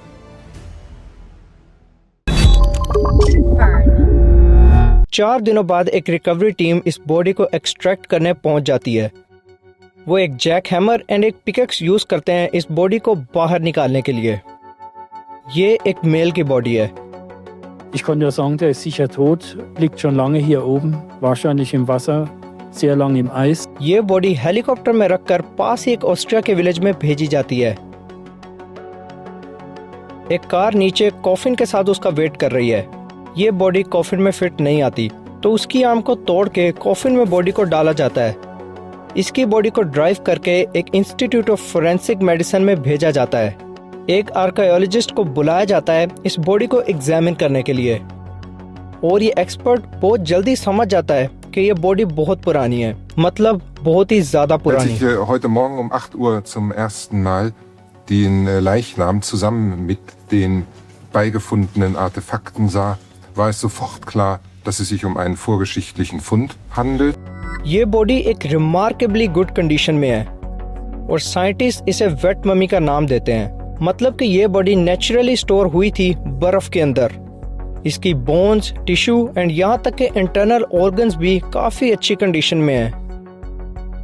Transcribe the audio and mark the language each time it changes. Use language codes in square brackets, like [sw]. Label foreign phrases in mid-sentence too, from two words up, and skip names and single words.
[hi] चार दिनों बाद एक [en] recovery team [hi] इस बॉडी को एक्सट्रैक्ट करने पहुंच जाती है। वो एक [en] jack hammer and [hi] एक [en] pickaxe use [hi] करते हैं इस बॉडी को बाहर निकालने के लिए। ये एक मेल की बॉडी है। [de] Ich konnte nur sagen, der ist sicher tot, liegt schon lange hier oben, wahrscheinlich im Wasser, sehr lang im Eis. [hi] ये [en] body helicopter [hi] में रखकर पास ही एक ऑस्ट्रिया के विलेज में भेजी जाती है। एक कार नीचे कॉफिन के साथ उसका वेट कर रही है। ये [en] body coffin [hi] में फिट नहीं आती, तो उसकी आर्म को तोड़ के कॉफिन में बॉडी को डाला जाता है। इसकी बॉडी को ड्राइव करके एक [en] Institute of Forensic Medicine [hi] में भेजा जाता है। एक आर्कियोलॉजिस्ट को बुलाया जाता है इस बॉडी को एग्जामिन करने के लिए, और ये एक्सपर्ट बहुत जल्दी समझ जाता है कि ये बॉडी बहुत पुरानी है, मतलब बहुत ही ज्यादा पुरानी। [de] Als ich heute Morgen um 8 Uhr zum ersten Mal den Leichnam zusammen mit den beigefundenen Artefakten sah, war es sofort klar, dass es sich um einen vorgeschichtlichen Fund handelt. [hi] ये बॉडी एक [en] remarkably good condition [hi] में है और साइंटिस्ट इसे [en] wet mummy [hi] का नाम देते हैं, मतलब कि ये [en] body naturally store [hi] हुई थी बर्फ के अंदर। इसकी [en] bones, tissue and [hi] यहाँ तक के [en] internal organs [hi] भी काफी अच्छी कंडीशन में हैं।